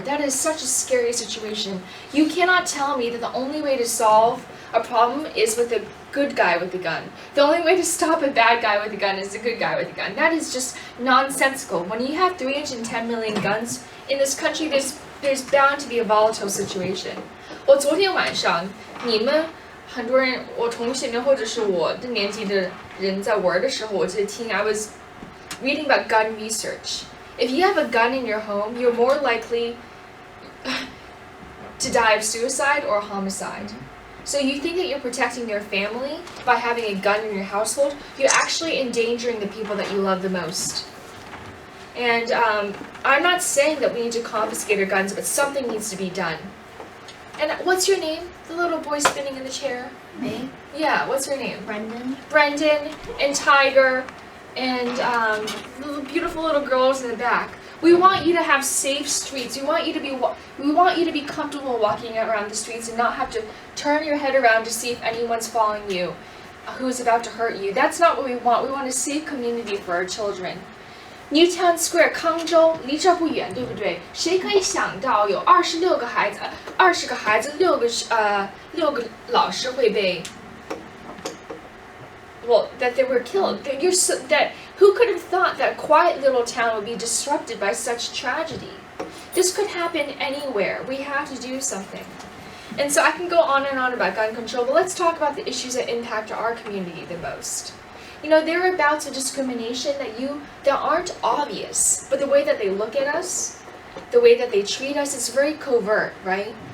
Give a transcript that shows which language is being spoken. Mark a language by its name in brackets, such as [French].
[English] That is such a scary situation. You cannot tell me that the only way to solve a problem is with a good guy with a gun. The only way to stop a bad guy with a gun is a good guy with a gun. That is just nonsensical. When you have 310 million guns in this country, there's bound to be a volatile situation. [Chinese] 我昨天晚上，你们很多人，我同学们或者是我的年纪的人在玩的时候，我就听 [English] I was reading about gun research. If you have a gun in your home, you're more likely to die of suicide or homicide. So you think that you're protecting your family by having a gun in your household, you're actually endangering the people that you love the most. And I'm not saying that we need to confiscate our guns, but something needs to be done. And what's your name? The little boy spinning in the chair? Me? Yeah, what's your name? Brendan and Tiger and the beautiful little girls in the back. We want you to have safe streets. We want you to be comfortable walking around the streets and not have to turn your head around to see if anyone's following you, who's about to hurt you. That's not what we want. We want a safe community for our children. [Chinese] Newtown Square, 康州离这不远，对不对？谁可以想到有26个孩子，20个孩子，6个老师会被 [English] Well, that they were killed. That who could have thought that a quiet little town would be disrupted by such tragedy? This could happen anywhere. We have to do something. And so I can go on and on about gun control, but let's talk about the issues that impact our community the most. You know, there are bouts of discrimination that aren't obvious, but the way that they look at us, the way that they treat us, it's very covert, right?